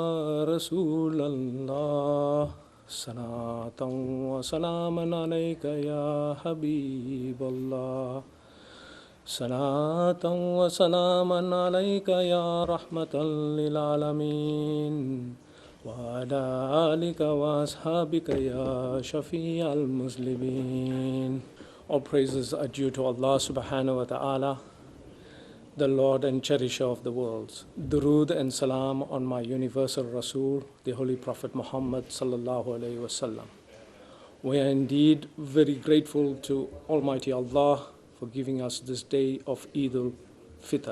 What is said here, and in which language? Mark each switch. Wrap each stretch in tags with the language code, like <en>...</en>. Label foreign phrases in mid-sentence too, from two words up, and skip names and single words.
<ar>رسول الله صلاة وسلاما عليك يا حبيب الله صلاة وسلاما عليك يا رحمة للعالمين وعلى آلك وأصحابك يا شفيع المذنبين.</ar> <en>All praises are due to Allah</en> <ar>سبحانه وتعالى,</ar> <en>the Lord and Cherisher of the worlds. Durood and salam on my universal Rasul, the Holy Prophet Muhammad</en> <ar>صلى الله عليه وسلم.</ar> <en>We are indeed very grateful to Almighty Allah for giving us this day of Eid al-Fitr.</en>